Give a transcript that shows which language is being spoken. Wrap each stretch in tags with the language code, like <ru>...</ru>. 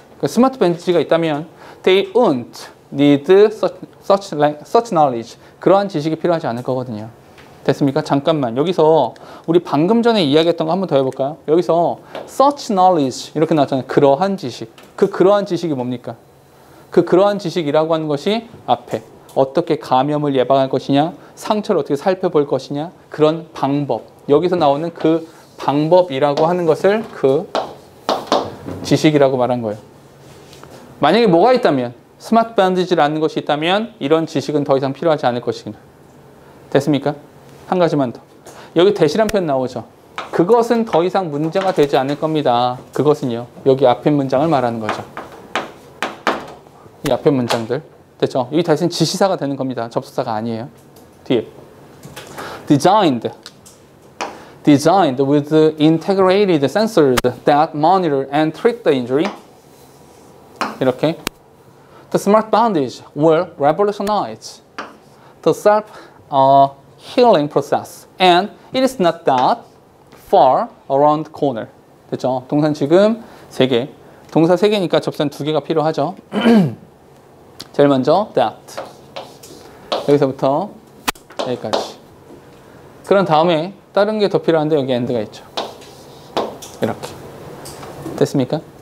<ko>그러니까 스마트 밴디지가 있다면</ko> <en>they won't need such knowledge.</en> <ko>그러한 지식이 필요하지 않을 거거든요. 됐습니까? 잠깐만. 여기서 우리 방금 전에 이야기했던 거 한번 더 해볼까요? 여기서</ko> <en>such knowledge</en> <ko>이렇게 나왔잖아요. 그러한 지식. 그러한 지식이 뭡니까? 그러한 지식이라고 하는 것이 앞에 어떻게 감염을 예방할 것이냐, 상처를 어떻게 살펴볼 것이냐, 그런 방법. 여기서 나오는 그 방법이라고 하는 것을 그 지식이라고 말한 거예요. 만약에 뭐가 있다면 스마트 밴디지라는 것이 있다면 이런 지식은 더 이상 필요하지 않을 것이구나. 됐습니까? 한 가지만 더. 여기 대시란 표현 나오죠. 그것은 더 이상 문제가 되지 않을 겁니다. 그것은요. 여기 앞에 문장을 말하는 거죠. 이 앞에 문장들. 됐죠? 여기 대신 지시사가 되는 겁니다. 접속사가 아니에요. 뒤에.</ko> <en>Designed with integrated sensors that monitor and treat the injury.</en> <ko>이렇게.</ko> <en>The smart bandage will revolutionize the self-healing process. And it is not that far around the corner.</en> <ko>됐죠? 동사는 지금 3개. 동사 3개니까 접사는 2개가 필요하죠. 제일 먼저 that. 여기서부터 여기까지. 그런 다음에 다른 게 더 필요한데 여기 end가 있죠. 이렇게. 됐습니까?</ko>